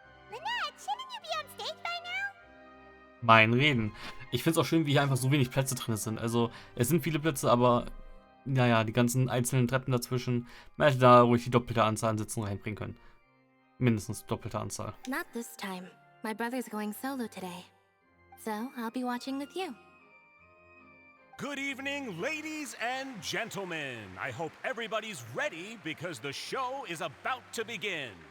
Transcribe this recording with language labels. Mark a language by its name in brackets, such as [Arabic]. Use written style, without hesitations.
[English] Lynette, shouldn't you be on stage by now? [German] Mein Reden. Ich finde es auch schön, wie hier einfach so wenig Plätze drin sind. Also, es sind viele Plätze, aber naja, die ganzen einzelnen Treppen dazwischen. Man hätte da ruhig die doppelte Anzahl an Sitzen reinbringen können. Mindestens doppelte Anzahl. [English] Not this time. My brother's going solo today. So, I'll be watching with you. Good evening, ladies and gentlemen. I hope everybody's ready because the show is about to begin.